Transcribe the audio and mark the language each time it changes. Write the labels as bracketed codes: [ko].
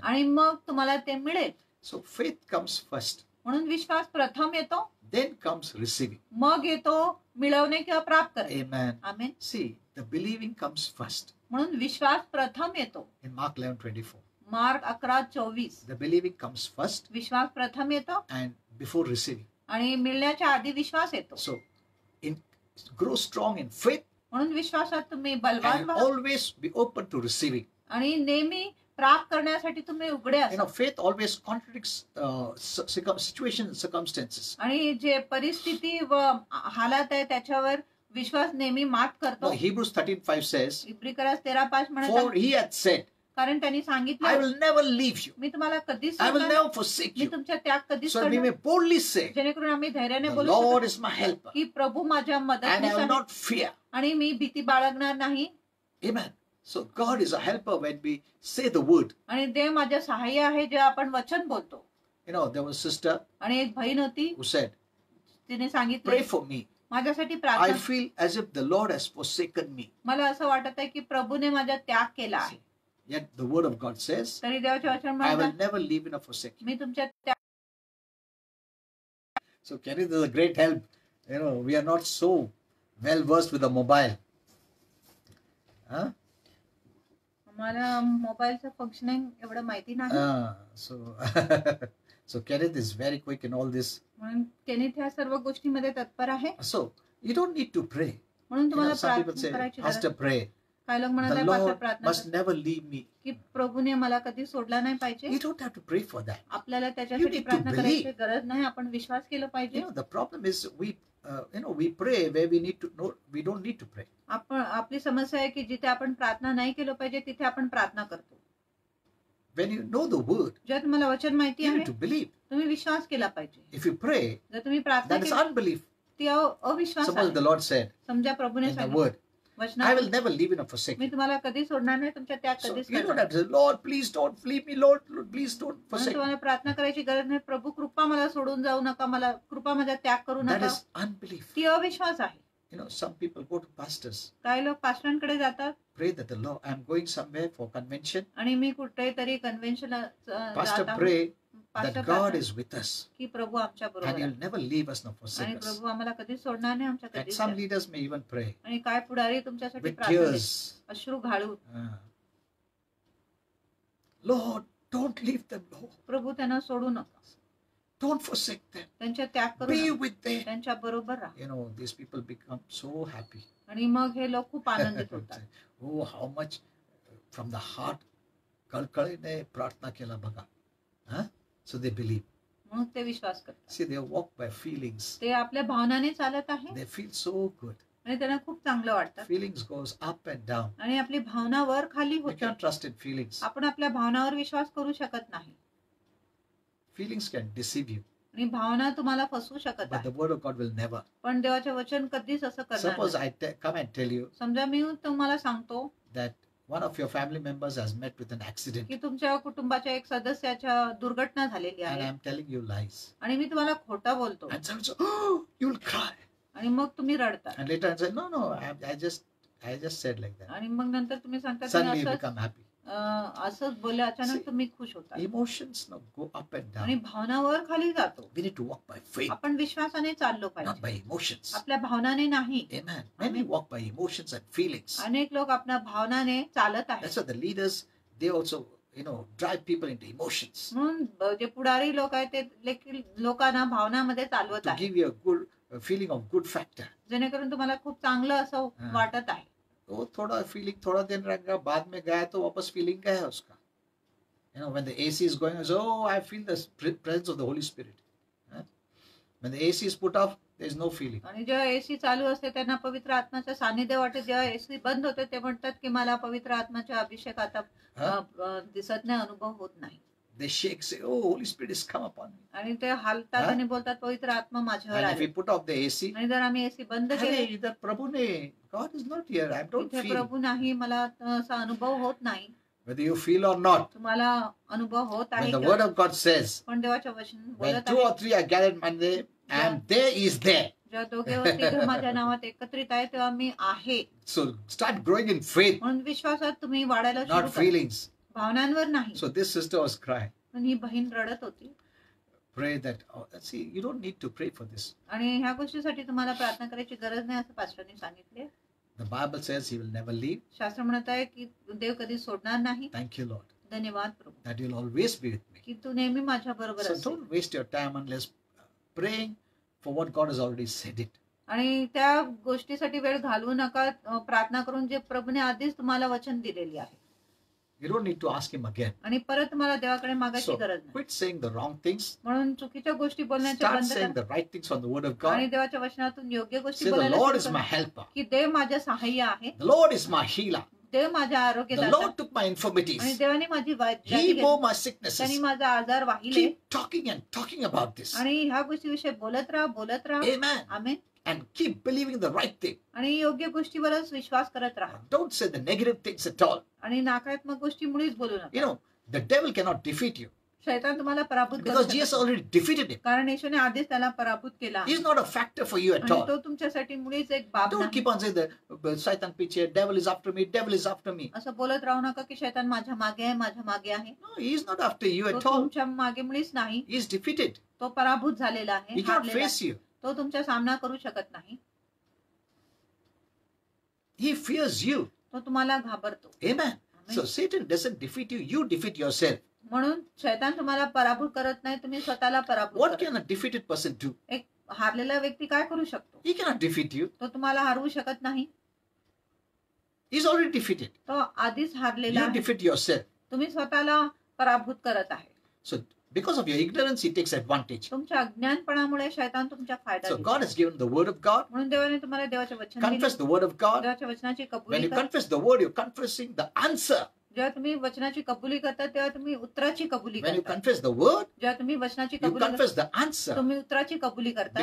[mr] आणि मग तुम्हाला ते मिळेल. [en] So faith comes first, [mr] म्हणून विश्वास प्रथम येतो [en] then comes receiving. [mr] मग येतो मिळवणे किंवा प्राप्त करणे. [en] Amen. [mr] Amen. [en] See, the believing comes first. [mr] म्हणून विश्वास प्रथम येतो. [en] In Mark 11:24, [mr] mark 11:24 [en] the believing comes first [mr] विश्वास प्रथम येतो [en] and before receiving. [mr] आणि मिळण्याच्या आधी विश्वास येतो. [en] So, grow strong in faith [mr] म्हणून विश्वासात तुम्ही बलवान [en] and [mr] व्हा [en] always be open to receiving. [mr] आणि नेहमी प्राप्त करण्यासाठी तुम्ही उघडे [en] You [mr] असा. [en] know, faith always contradicts situations, circumstances. [mr] आणि जे परिस्थिती व हालात आहे त्याच्यावर विश्वास नेहमी मात करतो. [en] Now, Hebrews 13:5 says, [mr] इब्रिकरास 13:5 म्हणत [en] for [mr] आहे, [en] he had said, [mr] कारण त्यांनी [en] I [mr] सांगितलं [en] will never leave you. [mr] मी तुम्हाला कधीच [en] I will [mr] सोडणार नाही. [en] never forsake [mr] मी [en] you. [mr] तुमच्या त्याग कधीच [en] So we [mr] करणार [en] may [mr] नाही. [en] boldly say, [mr] जेणेकरून आम्ही धैर्याने [en] the [mr] बोलू [en] Lord [mr] शकतो [en] is my helper [mr] की प्रभू माझ्या [en] and I [mr] मदतीस [en] will [mr] आहे [en] not fear. [mr] आणि मी भीती बाळगणार नाही. [en] Amen. So God is a helper when we say the word. [mr] आणि देव माझ्या सहाय्य आहे जे आपण वचन बोलतो. [en] You know, there was a sister [mr] आणि एक बहीण होती [en] who said, [mr] तिने सांगितलं [en] pray for me. [mr] माझ्यासाठी [en] I [mr] प्रार्थना. [en] feel as if the Lord has forsaken me. [mr] मला असं वाटत आहे की प्रभूने माझा त्याग केला आहे. [en] Yet the word of God says, [mr] तरी देवाचे वचन [en] I [mr] म्हणतात [en] will never leave you nor forsake you. [mr] मी तुमच्या त्याग. [en] So Kenneth is a great help. You know, we are not so well versed with the mobile. Huh? [mr] मला मोबाईलचं functioning एवढं माहिती नाही. [en] So so Kenneth is very quick in all this. [mr] म्हणून Kenneth ह्या सर्व गोष्टीमध्ये तत्पर आहे. [en] So you don't need to pray. [mr] म्हणून [en] You know, [mr] तुम्हाला [en] some people [mr] प्रार्थना [en] say, [mr] करायची गरज. [en] Pastor, pray. [mr] काय लोक म्हणत [en] The [mr] आहे पास्टर [en] Lord [mr] प्रार्थना [en] must [mr] कर, [en] never leave me. [mr] की प्रभूने मला कधी सोडला नाही पाहिजे. [en] You don't have to pray for that. [mr] आपल्याला [en] You [mr] त्याच्यासाठी [en] need to [mr] प्रार्थना करायची [en] believe. [mr] गरज नाही. आपण विश्वास केला [en] You [mr] पाहिजे. [en] know, the problem is we pray where we need to know. We don't need to pray. [mr] आपण आपली समस्या आहे की जिथे आपण प्रार्थना नाही केलं पाहिजे तिथे आपण प्रार्थना करतो. [en] When you know the word, [mr] जर तुम्हाला वचन माहिती [en] you [mr] आहे [en] need to believe. [mr] तुम्ही विश्वास केला पाहिजे. [en] If you pray, [mr] जर तुम्ही प्रार्थना [en] that is [mr] केली [en] unbelief. [mr] ती अविश्वास [en] Suppose [mr] आहे. [en] the Lord said [mr] समजा प्रभूने [en] in the [mr] सांगितलं [en] word, I [mr] वचनात [en] will never leave you nor forsake [mr] मी [en] you. [mr] तुम्हाला कधी सोडणार नाही तुमच्या त्याग [en] So [mr] कधीच [en] you don't [mr] करणार. [en] have to say, Lord, please don't leave me, Lord, please don't [mr] म्हणून [en] forsake me. [mr] तुम्हाला प्रार्थना करायची गरज नाही. प्रभू कृपा मला सोडून जाऊ नका. मला कृपा माझा त्याग करू [en] That [mr] नका. [en] is unbelief. [mr] ती अविश्वास आहे. [en] You know, some people go to pastors, [mr] काही लोक पास्टरांकडे जातात [en] pray that the Lord, I'm going somewhere for convention. [mr] आणि मी कुठेतरी convention [en] Pastor, pray that God [mr] pastor [en] is with us [mr] की प्रभू आमच्या [en] and [mr] बरोबर [en] He'll [mr] आहे [en] never leave us nor [mr] आणि [en] forsake us. [mr] प्रभू आम्हाला कधी सोडणार नाही. आमच्या [en] And [mr] कधी [en] some leaders may even pray [mr] आणि काय पुढारी तुमच्यासाठी [en] with [mr] प्रार्थना देतात. [en] tears. [mr] अश्रू घालून [en] Lord, don't leave them, Lord. [mr] प्रभू त्यांना सोडू नका. [en] Don't forsake them. [mr] त्यांच्या त्याग करू [en] Be [mr] नका. [en] with them. [mr] त्यांच्या बरोबर राहा. [en] You know, these people become so happy. [mr] आणि मग हे लोक खूप आनंदित होतात. [en] Oh, how much from the heart [mr] कळकळीने प्रार्थना केला बघा. [en] Huh? So they believe. [mr] म्हणून ते विश्वास करतात. [en] See, they walk by feelings. [mr] ते आपल्या भावनाने चालत आहे [en] They feel so good. [mr] आणि त्यांना खूप चांगलं वाटतं. [en] Feelings goes up and down. [mr] आणि आपली भावना वर खाली [en] We [mr] होते. [en] can't trust in feelings. [mr] आपण आपल्या भावनावर विश्वास करू शकत नाही. [en] Feelings can deceive you, [mr] आणि भावना तुम्हाला फसवू शकत [en] but the [mr] आहे. [en] word of God will never. [mr] पण देवाचे वचन कधीच असं करणार [en] Suppose [mr] नाही. [en] I come and tell you [mr] समजा मी तुम्हाला सांगतो [en] that one of your family members has met with an accident, [mr] की तुमच्या कुटुंबाच्या एक सदस्याच्या दुर्घटना झालेली [en] and [mr] आहे [en] I'm telling you lies. [mr] आणि मी तुम्हाला खोटं बोलतो [en] And someone says, "Oh, you'll cry." [mr] आणि मग तुम्ही रडता [en] And later I say, "No, no, I just said like that." [mr] आणि मग नंतर तुम्ही सांगता [en] Suddenly you [mr] तुम्ही [en] become happy. [mr] असंच बोलले अचानक तुम्ही खुश होता [en] Emotions now go up and [mr] आणि [en] down. [mr] भावनावर खाली जातो. [en] We need to walk by faith, [mr] आपण विश्वासाने चाललो [en] not [mr] पाहिजे, [en] by emotions. [mr] आपल्या भावनाने नाही. [en] Amen. Many walk by emotions and feelings. [mr] अनेक लोक आपल्या भावनाने चालत आहेत. [en] That's why the leaders, they also, drive people into emotions [mr] म्हणून जे पुढारी लोक आहेत ते देखील लोकांना भावनामध्ये चालवत [en] to [mr] आहेत, [en] give you a good feeling of good factor. [mr] जेणेकरून तुम्हाला खूप चांगलं असं हा. वाटत आहे. [hi] वो थोड़ा फीलिंग थोड़ा दिन रहेगा, बाद में गया तो वापस फीलिंग क्या है उसका? [en] When the AC is going, so I feel the presence of the Holy Spirit. When the AC is put off, there is no feeling. [mr] आणि जेव्हा एसी चालू असते त्यांना पवित्र आत्म्याचं सानिध्य वाटते. जेव्हा एसी बंद होते ते म्हणतात की मला पवित्र आत्म्याचा अभिषेक आता दिसत नाही, अनुभव होत नाही. [en] They shake, say, "Oh, Holy Spirit has come upon me." [mr] आणि ते हालतात हा? आणि बोलतात पवित्र आत्मा माझ्यावर [en] And if we [mr] आहे. [en] put off the AC, [mr] आणि जर आम्ही एसी बंद केले, [en] "Hey, [hi] इधर प्रभु ने, [en] God is not here. I don't [mr] इथे [en] feel." [mr] प्रभू नाही, मला असा अनुभव होत नाही. [en] Whether you feel or not, [mr] तुम्हाला अनुभव होत आहे [en] when the [mr] किंवा [en] word of God says, [mr] पण देवाच्या वचन [en] when [mr] बोलत [en] 2 [mr] आहे, [en] or 3 are gathered Monday, and there is there. [mr] जेव्हा दोघे व तिघे माझ्या नावात एकत्रित आहे तेव्हा मी आहे. [en] So start growing in faith, [mr] म्हणून विश्वासात तुम्ही वाढायला सुरू [en] not [mr] करा, [en] feelings. [mr] भावनांवर नाही. [en] So this sister was crying. [mr] पण ही बहीण रडत होती. [en] Pray that. See, you don't need to pray for this. [mr] आणि ह्या गोष्टीसाठी तुम्हाला प्रार्थना करायची गरज नाही असं पास्टरने सांगितले. [en] The Bible says He will never leave. [mr] शास्त्र म्हणत आहे की देव कधी सोडणार नाही. [en] Thank you, Lord, [mr] धन्यवाद प्रभू [en] that you'll always be with me. [mr] की तू नेहमी माझ्या बरोबर [en] So [mr] असेल. [en] don't waste your time unless praying for what God has already said it. [mr] आणि त्या गोष्टीसाठी वेळ घालवू नका. प्रार्थना करून जे प्रभूने आधीच तुम्हाला वचन दिलेली आहे [en] You don't need to ask Him again. [mr] आणि परत तुम्हाला देवाकडे मागायची [en] So [mr] गरज नाही. [en] quit saying the wrong things. [mr] म्हणून चुकीच्या गोष्टी बोलण्याचे [en] Start [mr] बंद [en] saying [mr] करा [en] the right things from the Word of [mr] आणि [en] God. [mr] देवाच्या वचनातून योग्य गोष्टी [en] Say the [mr] बोलायला [en] Lord [mr] सुरू [en] is [mr] करा. [en] my helper. [mr] की देव माझ्या सहाय्य आहे, [en] The Lord is my healer. [mr] देव माझ्या [en] The [mr] आरोग्यदाता, [en] Lord took my [mr] आणि [en] infirmities. [mr] देवाने माझी व्याधी [en] He [mr] घेतली. [en] bore my [mr] त्यांनी [en] sicknesses. [mr] माझा आजार वाहिले. [en] Keep talking and talking about this. [mr] आणि ह्या गोष्टीविषयी बोलत राहा. [en] Amen. [mr] Amen. [en] And keep believing the right thing. [mr] आणि योग्य गोष्टीवरच विश्वास करत राहा [en] Don't say the negative things at all. [mr] आणि नकारात्मक गोष्टी मुळीच बोलू नका. [en] The devil cannot defeat you [mr] शैतान तुम्हाला पराभूत करू [en] because [mr] शकत [en] Jesus [mr] नाही. [en] already defeated him. [mr] कारण येशूने आधीच त्याला पराभूत केला [en] He's not a factor for you at [mr] आणि [en] all. [mr] तो तुमच्यासाठी मुळीच एक बाब [en] Don't [mr] नाही. [en] keep on saying the Satan picture, devil is after me, devil is after me. [mr] असं बोलत राहू नका की शैतान माझ्या मागे आहे, माझ्या मागे आहे. [en] No, he's not after you [mr] तो [en] at all. [mr] तुमच्या मागे मुळीच नाही. [en] He's defeated. [mr] तो पराभूत झालेला आहे, [en] He cannot [mr] हारलेला [en] face [mr] आहे. [en] you. [mr] तो तुमचा सामना करू शकत नाही. [en] He fears you. [mr] तो तुम्हाला घाबरतो. [en] Amen. So Satan doesn't defeat you, you defeat yourself. [mr] म्हणून शैतान तुम्हाला पराभूत करत नाही, तुम्ही स्वतःला पराभूत [en] What [mr] करता. [en] can a defeated person do? [mr] एक हारलेला व्यक्ती काय करू शकतो? [en] He cannot defeat you. [mr] तो तुम्हाला हरवू शकत नाही. [en] He's already defeated. [mr] तो आधीच हारलेला [en] You [mr] आहे. [en] defeat yourself. [mr] तुम्ही स्वतःला पराभूत करत आहे. [en] So because of your ignorance, he takes advantage. [mr] तुमच्या अज्ञानपणामुळे शैतान तुमच्या फायदा [en] So [mr] घेतो. [en] God has given the word of God. [mr] म्हणून देवाने तुम्हाला देवाचे वचन दिले. [en] Confess the word of God. [mr] देवाच्या वचनाची [en] When [mr] कबुली [en] you [mr] करा. [en] confess the word, you're confessing the answer. [mr] जेव्हा तुम्ही वचनाची कबुली करता तेव्हा तुम्ही उत्तराची कबुली [en] When you [mr] करता. [en] confess the word, [mr] जेव्हा तुम्ही वचनाची [en] you [mr] कबुली करता [en] confess the answer [mr] तुम्ही उत्तराची कबुली करता.